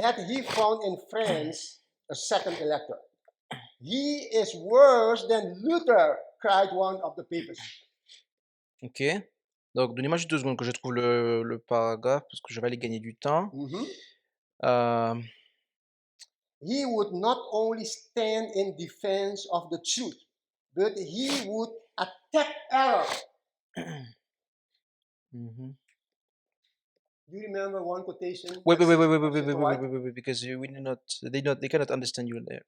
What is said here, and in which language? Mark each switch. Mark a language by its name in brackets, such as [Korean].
[English] Had he found in France a second elector. He is worse than Luther, cried one of the papists. Ok. [French] Donc, donnez-moi juste 2 secondes que je trouve le paragraphe parce que je vais aller gagner du temps. Mhm. Euh, [English] He would not only stand in defense of the truth, but he would attack error. mhm. Do you remember one quotation? Wait, that wait, wait, says- wait, wait, wait, says wait, what? wait, wait, wait, because they cannot understand you there.